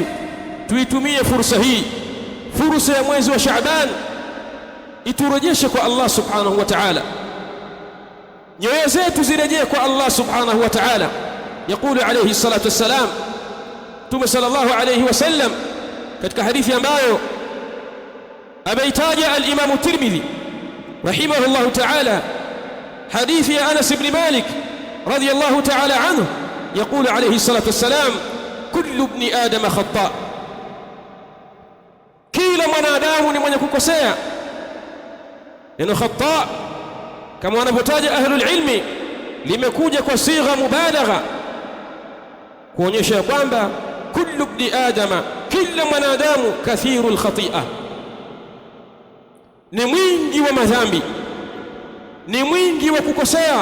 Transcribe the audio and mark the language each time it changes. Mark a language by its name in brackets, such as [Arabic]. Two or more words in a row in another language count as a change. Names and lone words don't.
[Swahili] Tuitumie fursa hii, fursa ya mwezi wa Shaaban, iturejeshe kwa Allah [Arabic] سبحانه وتعالى, [Swahili] nyoyo zetu zirejee kwa Allah [Arabic] سبحانه وتعالى. يقول عليه الصلاة والسلام, [Swahili] Mtume [Arabic] صلى الله عليه وسلم [Swahili] katika hadithi ambayo ameitaja al-Imam at-Tirmidhi [Arabic] رحمه الله تعالى [Swahili] hadithi ya Anas ibn Malik [Arabic] رضي الله تعالى عنه يقول عليه الصلاة والسلام كل ابن آدم خطاء [Swahili] kila mwanadamu ni mwenye kukosea. Neno khata kama wanavyotaja [Arabic] أهل العلم [Swahili] limekuja kwa [Arabic] صيغة مبالغة [Swahili] kuonyesha kwamba [Arabic] كل ابن آدم, [Swahili] kila mwanadamu [Arabic] كثير الخطأ, [Swahili] ni mwingi wa madhambi, ni mwingi wa kukosea.